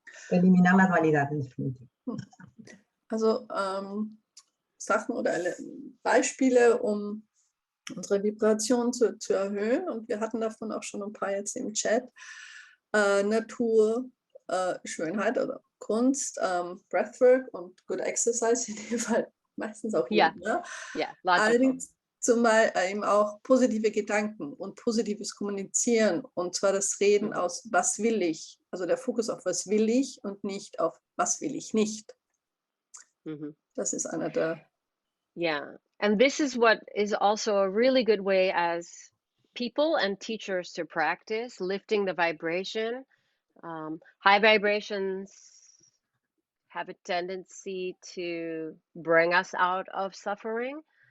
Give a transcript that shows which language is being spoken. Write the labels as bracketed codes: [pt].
[es] Eliminar la dualidad, en definitiva. [de] Also Sachen oder Beispiele, um unsere Vibration zu erhöhen. Und wir hatten davon auch schon ein paar jetzt im Chat. Natur, Schönheit oder Kunst, Breathwork und Good Exercise in dem Fall. Meistens auch Yoga. Allerdings zumal eben auch positive Gedanken und positives Kommunizieren, und zwar das Reden aus was will ich, also der Fokus auf was will ich und nicht auf was will ich nicht. Das ist einer der... [en] Yeah, and this is what is also a really good way as people and teachers to practice lifting the vibration. High vibrations have a tendency to bring us out of suffering.